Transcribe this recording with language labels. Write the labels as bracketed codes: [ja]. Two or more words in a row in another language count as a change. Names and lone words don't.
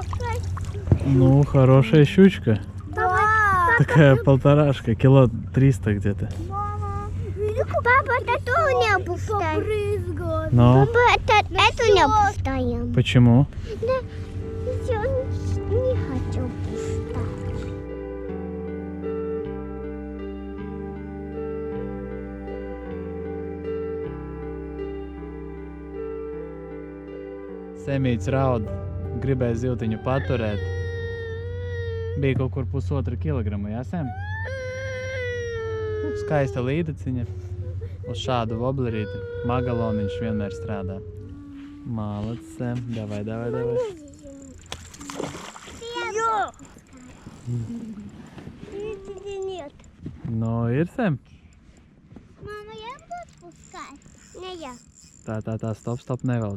[ru] Ну, хорошая щучка. Да. Такая полторашка, кило 300 где-то. Мама. Папа, это тоже не опускаем. Но Папа, это не опускаем. почему? Да, я не хочу опускать. [lv] Semīts raud, gribēja zivtiņu paturēt. Bija kaut kur 1,5 kilogramu, jā, Sem? Skaista līdeciņa. Uz šādu voblerīti. Magaloniņš vienmēr strādā. Malac, Sem. Davai. [ru] Нет. [lv] Nu, ir, Sem. [ru] Мама, я буду отпускать? Не я. [lv] Tā, stop, nevelc.